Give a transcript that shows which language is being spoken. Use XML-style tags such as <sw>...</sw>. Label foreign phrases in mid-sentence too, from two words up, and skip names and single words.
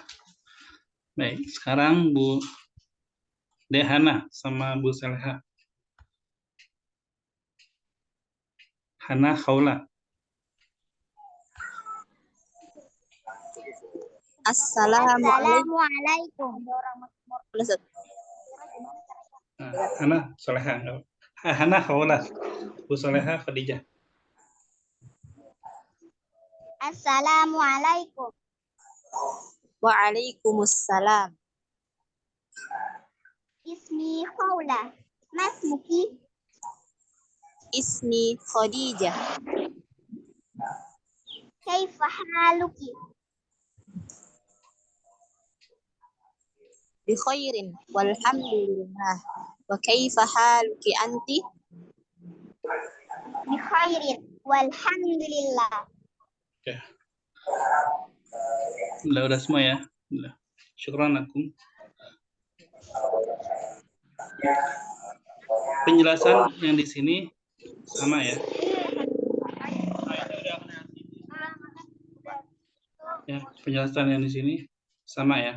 <id>Baik, sekarang Bu Dehana sama Bu Saleha.</id> <ar>Hana Khawla. السلام عليكم. السلام عليكم. Ustaz. Hana Soleha. Hana Khawla.</ar> <id>Bu Soleha Khadijah.</id> <ar>السلام عليكم. وعليكم السلام. Ismi Khawla. ما اسمك. Ismi Khadijah. كيف حالك? بخير والحمد لله. وكيف حالك أنت? بخير والحمد لله.</ar> <id>Ya. Udah semua ya. Udah.</id> <ar>شكرا لكم.</ar> <id>Penjelasan yang di sini sama ya. Ya, penjelasan yang di sini sama ya.</id>